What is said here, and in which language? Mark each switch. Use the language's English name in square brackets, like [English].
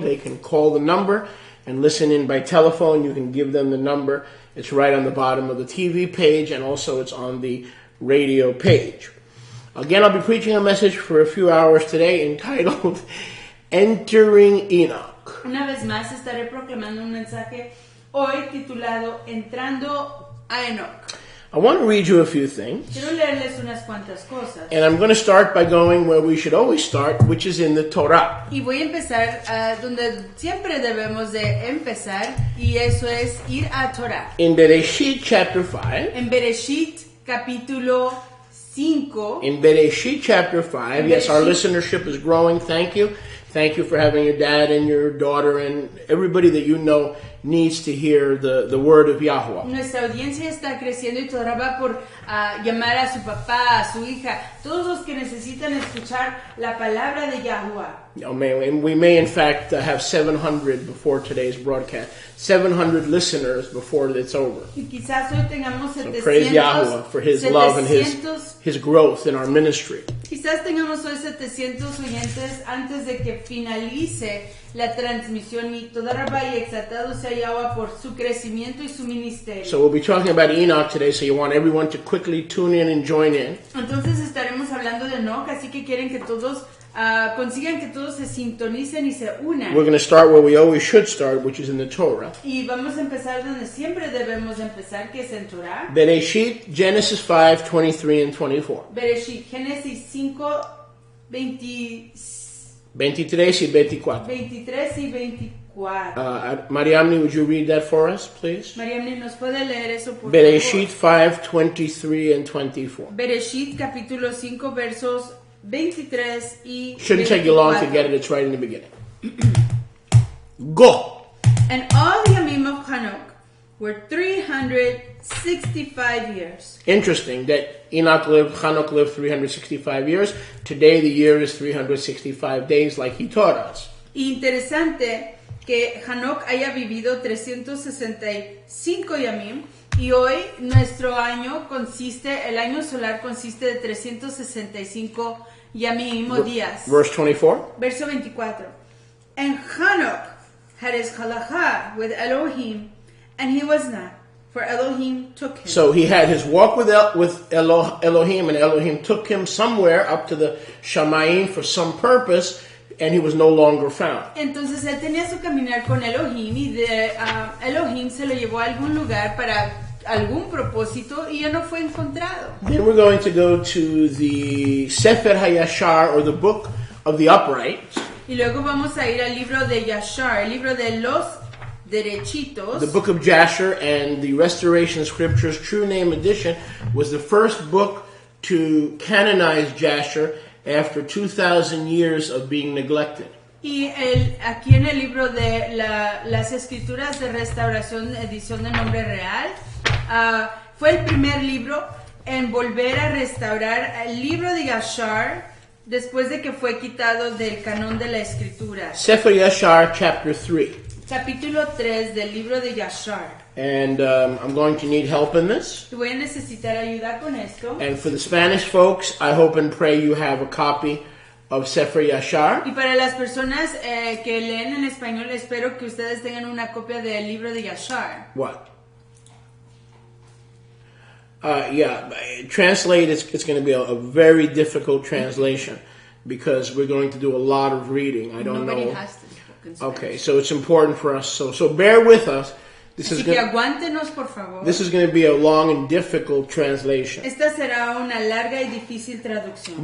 [English] They can call the number and listen in by telephone. You can give them the number. It's right on the bottom of the TV page, and also it's on the radio page. Again, I'll be preaching a message for a few hours today entitled Entering Enoch. [Spanish] Una vez más estaré proclamando un mensaje hoy titulado Entrando a Enoch. [English] I want to read you a few things. [Spanish] Quiero leerles unas cuantas cosas. [English] And I'm going to start by going where we should always start, which is in the Torah. [Spanish] Y voy a empezar donde siempre debemos de empezar, y eso es ir a Torah. [English] In Bereshit chapter 5. [Spanish] En Bereshit capítulo 5. [English] In Bereshit chapter 5. Yes, our listenership is growing. Thank you. Thank you for having your dad and your daughter and everybody that you know needs to hear the word of Yahweh. [Spanish] Nuestra audiencia está creciendo y Torah va por llamar a su papá, a su hija, todos los que necesitan escuchar la palabra de Yahweh. [English] And we may in fact have 700 before today's broadcast. 700 listeners before it's over. [Spanish] Y quizás hoy tengamos 700, [English] so praise Yahweh for His love and His growth in our ministry. [Spanish] Quizás tengamos hoy 700 oyentes antes de que finalice la transmisión, y toda rabá y exaltado sea Yahweh por su crecimiento y su ministerio. [English] So we'll be talking about Enoch today, so you want everyone to quickly tune in and join in. [Spanish] Entonces estaremos hablando de Enoch, así que quieren que todos consigan que todos se sintonicen y se unan. [English] We're going to start where we always should start, which is in the Torah. [Spanish] Y vamos a empezar donde siempre debemos empezar, que es en Torah. [English] Bereshit, Genesis 5, 23 and 24. [Spanish] Bereshit, Génesis 5, 23 y 24. 23 y 24. [English] Mariamni, would you read that for us, please? [Spanish] Mariamni, ¿nos puede leer eso, por [English] Bereshit [Spanish] favor? [English] 5, 23 and 24. [Spanish] Bereshit, capítulo 5, versos 23 y 24. [English] Shouldn't take you long to get it. It's right in the beginning. Go. And all the Yamim of Hanok were 365 years. Interesting that Hanok lived 365 years. Today the year is 365 days like he taught us. [Spanish] Interesante que Hanok haya vivido 365 Yamim, y hoy nuestro año el año solar consiste de 365 Yamim o días. [English] Verse 24. [Spanish] Verso 24. [English] And Hanok had his halacha with Elohim, and he was not, for Elohim took him. So he had his walk with Elohim, and Elohim took him somewhere up to the Shamayim for some purpose, and he was no longer found. [Spanish] Entonces él tenía su caminar con Elohim, y de Elohim se lo llevó a algún lugar para algún propósito, y ya no fue encontrado. [English] Then we're going to go to the Sefer HaYashar, or the book of the upright. [Spanish] Y luego vamos a ir al libro de Yashar, el libro de los derechitos. [English] The book of Jasher, and the Restoration Scriptures True Name Edition was the first book to canonize Jasher after 2,000 years of being neglected. [Spanish] Y aquí en el libro de las Escrituras de Restauración, edición de nombre real, fue el primer libro en volver a restaurar el libro de Yashar después de que fue quitado del canon de la Escritura. [English] Sefer Yashar, chapter 3. [Spanish] Capítulo 3 del libro de Yashar. [English] And I'm going to need help in this. [Spanish] Voy a necesitar ayuda con esto. [English] And for the Spanish folks, I hope and pray you have a copy of Sefer Yashar. [Spanish] Y para las personas que leen en español, espero que ustedes tengan una copia del libro de Yashar. [English] What? Translate, it's going to be a very difficult translation because we're going to do a lot of reading. I don't Nobody know. has to speak in Spanish. Okay, so it's important for us. So bear with us This [Spanish] Así [English] is [Spanish] que [English] gonna, [Spanish] aguántenos, por favor. [English] this is going to be a long and difficult translation, [Spanish] Esta será una larga y difícil traducción,